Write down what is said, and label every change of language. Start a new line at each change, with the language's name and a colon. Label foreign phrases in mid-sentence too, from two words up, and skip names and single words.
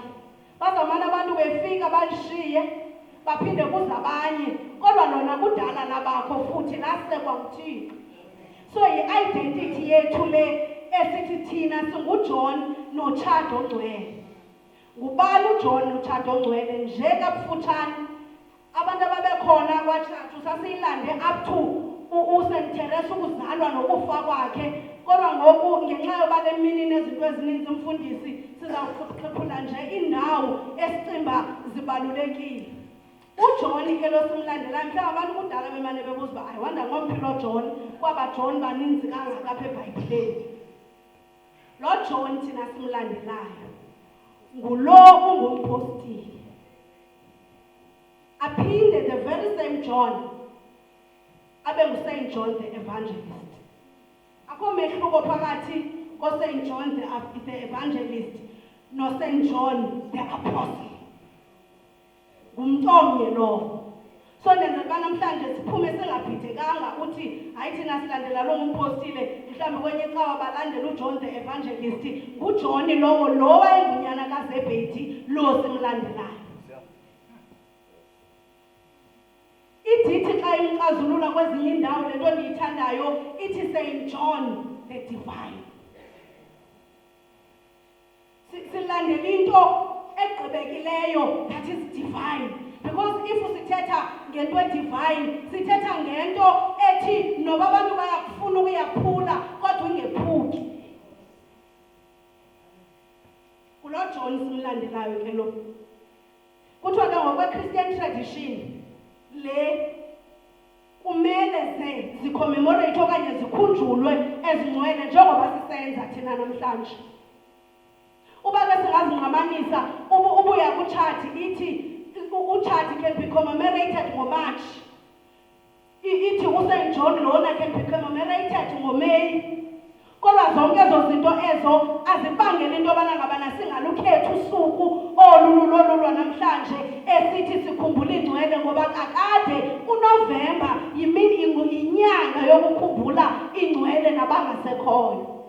Xhosa: Bazamana abantu befika bashiye baphinde kuze abanye, kodwa lona kudala labakho futhi lasekwa nguThixo. So yi-identity yethu le esithi thina singuJohn noChati ongcwele. Ngubani uJohn noChati ongcwele? Nje kabufutshane abantu ababekhona kwaChati sasiyilande
English: up to
Xhosa: uSt Teresa ukuzalwa nokufa kwakhe, kodwa ngoku ngenxa yoba le mini nezinto ezininzi umfundisi sizawuxhiphula nje indawo esicimba zibalulekile. uJohn ke lo simlandela mhlawumbe abantu kudala bemane bebuza uba ayiwanda ngomphilo John kwaba John baninzi kangaka apha eBhayibhileni. Lo John thina simlandelayo ngulo ungumpostile. Aphinde
English: the very same
Xhosa: John abe nguSaint John the Evangelist. Akho mehluko phakathi koSaint John the Evangelist noSaint John the Apostle. Umntomnye lo. So nenzeka namhlanje siphume singabhidekanga uthi hayi thina silandela lo ngumpostile, mhlawumbe kwenye icawa balandela uJohn the Evangelist. nguJohn lowo lo wayengunyana kaZebhedi lo simlandelayo. Ithi xa imxazulula kwezinye indawo lento ndiyithandayo ithi Saint John the Divine. Silandela into egqibekileyo,
English: that is divine, because if
Xhosa: sithetha ngento edivine sithetha ngento ethi noba abantu bayakufuna ukuyaphula kodwa ingephuki. Kulo John simlandelayo ke lo kuthiwa ke ngokwe-
English: Christian tradition
Xhosa: le kumele zicommemorate okanye zikhunjulwe ezingcwele njengoba sisenza thina namhlanje. Uba ke singazingqamanisa ubuya kuChati ithi uChati
English: can be commemorated
Xhosa: ngoMarch, ithi uSaint John lona
English: can be commemorated
Xhosa: ngoMeyi. Kodwa zonke ezo zinto ezo azibangela into yobana ngabana singalukhetha usuku olululolwa namhlanje esithi sikhumbula ingcwele, ngoba kakade uNovemba inyanga yokukhumbula ingcwele nabangasekhoyo.